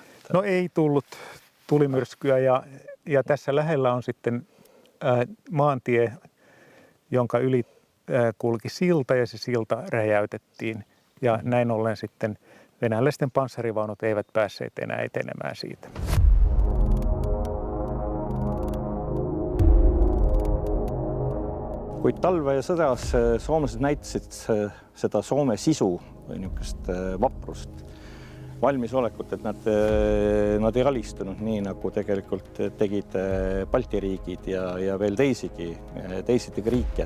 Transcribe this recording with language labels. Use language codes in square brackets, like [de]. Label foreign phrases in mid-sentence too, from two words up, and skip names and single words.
[fi] No ei tullut tulimyrskyä ja tässä lähellä on sitten maantie, jonka yli kulki silta ja se silta räjäytettiin ja näin ollen sitten venäläisten panssarivaunut eivät päässeet enää etenemään siitä. [et] Kuid talvesõdas soomlased näitasid seda Soome sisu või niisugust vaprust, valmisolekut, et nad ei alistunud nii, nagu tegelikult tegid Balti riigid ja veel teisigi riike.